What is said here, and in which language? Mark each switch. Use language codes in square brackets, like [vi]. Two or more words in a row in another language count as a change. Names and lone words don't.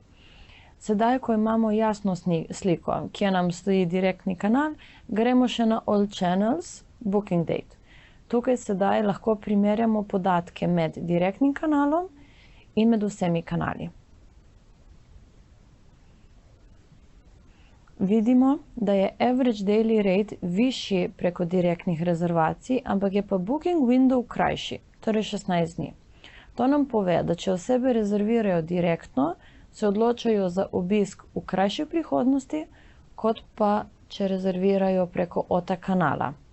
[sl] Sedaj, ko imamo jasno sliko, kje nam stoji direktni kanal, gremo še na [en] All Channels Booking Date. [sl] Tukaj sedaj lahko primerjamo podatke med direktnim kanalom in med vsemi kanali. Vidimo, da je [en] average daily rate [sl] višji preko direktnih rezervacij, ampak je pa [en] booking window [sl] krajši, torej 16 dni. To nam pove, da če osebe rezervirajo direktno, se odločajo za obisk v krajši prihodnosti, kot pa če rezervirajo preko OTA kanala.